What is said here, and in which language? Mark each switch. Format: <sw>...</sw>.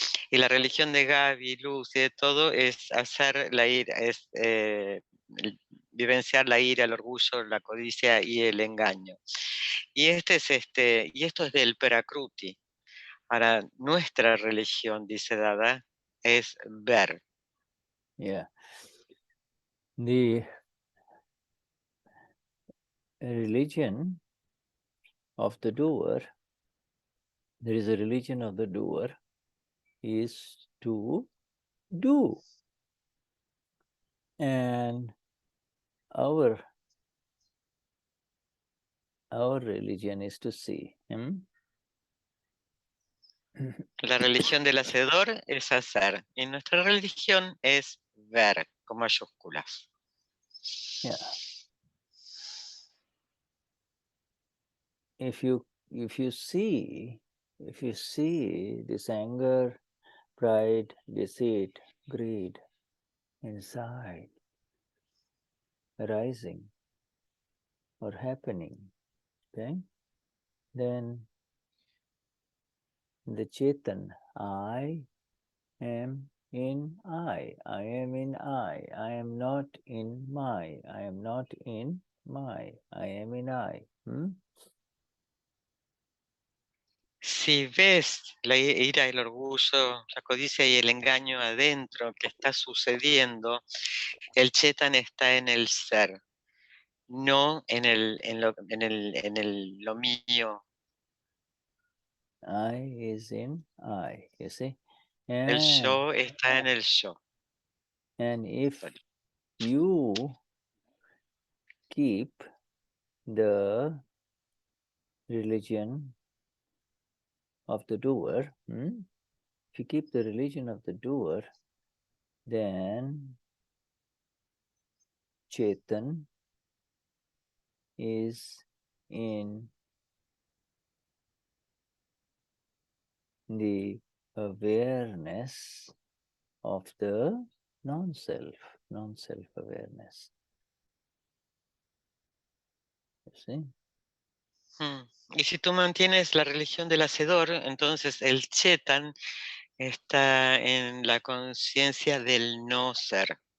<es>Y la religión de Gaby, Luz y de todo es hacer la ira, es vivenciar la ira, el orgullo, la codicia y el engaño. Y y esto es del Prakruti. Para nuestra religión, dice Dada, es ver. Yeah.</es> <en>The religion of the doer, there is a religion of the doer, is to do. And our religion is to see.</en> <es>La religión del hacedor es hacer. Y nuestra religión es ver, con mayúsculas.</es> <en>Yeah. If you see this anger, pride, deceit, greed inside arising or happening, okay, then the Chetan, I am in I am in I am not in my, I am not in my, I am in I.</en> <es>Si ves la ira, el orgullo, la codicia y el engaño adentro que está sucediendo, el Chetan está en el ser, no en lo mío.</es> <en>I is in I, you see.</en> <es>El yo está en el yo.</es> <en>And if you keep the religion of the doer, if you keep the religion of the doer, then Chetan is in the awareness of the non-self awareness. You see?</en> <es>Y si tú mantienes la religión del hacedor, entonces el Chetan está en la conciencia del no ser.</es>